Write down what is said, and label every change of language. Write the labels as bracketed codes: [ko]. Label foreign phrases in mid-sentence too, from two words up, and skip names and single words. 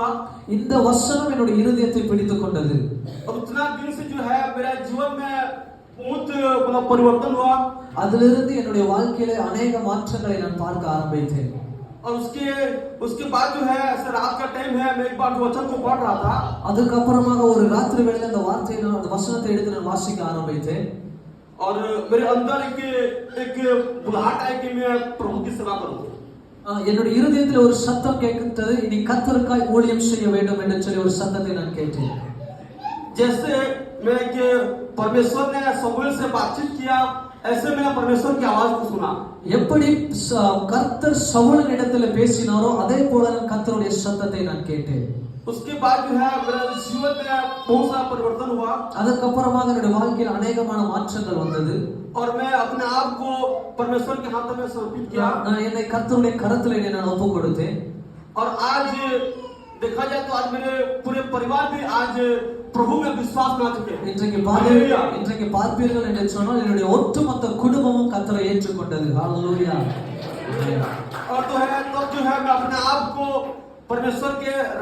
[ta] இந்த வசனம் என்னுடைய இருதயத்தை பிடித்துக் கொண்டது. [hi] और उतना दिन से जो है मेरा जीवन में बहुत मतलब परिवर्तन हुआ। [ta] அதிலிருந்து என்னுடைய வாழ்க்கையில अनेक மாற்றங்களை நான் பார்க்க ஆரம்பித்தேன். [hi] और उसके बाद जो है ऐसे रात का टाइम है, मैं एक बार वचन को पढ़ रहा था। [ta] அதுக்கு அப்புறமாக ஒரு ராத்திரி வேளையில அந்த வார்த்தையை நான் அந்த வசனத்தை எடுத்து நான் வாசிக்க ஆரம்பித்தேன். [hi] और मेरे अंदर एक बुलाहट आई कि मैं प्रभु की सेवा करूं। [ta] என்னுடைய இருதயத்தில் ஒரு சத்தம் கேட்கிறது, இனி கர்த்தருக்காய் ஊழியம் செய்ய வேண்டும் என்று சொல்லி ஒரு சத்தத்தை நான் கேட்டேன். [hi] जैसे मैं कि परमेश्वर ने शमूएल से बातचीत किया, ऐसे मैंने परमेश्वर की आवाज को सुना। [ta] எப்படி கர்த்தர் சவுலின் இடத்துல பேசினாரோ அதே போல கர்த்தருடைய சத்தத்தை நான் கேட்டேன். [hi] उसके बाद जो है मेरे जीवन में बहुत सारा परिवर्तन हुआ। [ta] அதுக்கு அப்புறமாக என்னுடைய வாழ்க்கையில் अनेकமான மாற்றங்கள் வந்தது. [hi] और मैं अपने आप को परमेश्वर के हाथ में समर्पित किया। [ta] நான் என்னை கர்த்தருடைய கரத்தில் என்னை நான் ஒப்புக் கொடுத்தேன். [hi] और आज देखा जाए तो आज मेरे पूरे परिवार भी आज प्रभु में विश्वास ला चुके हैं। [ta] இன்றைக்கு பார்ப்பீர்கள் என்று சொன்னால் என்னுடைய ஒட்டுமொத்த குடும்பமும் கர்த்தரை ஏற்றுக்கொண்டது. ஹalleluya. [hi] और तो है तब जो है मैं अपने आप को परमेश्वर के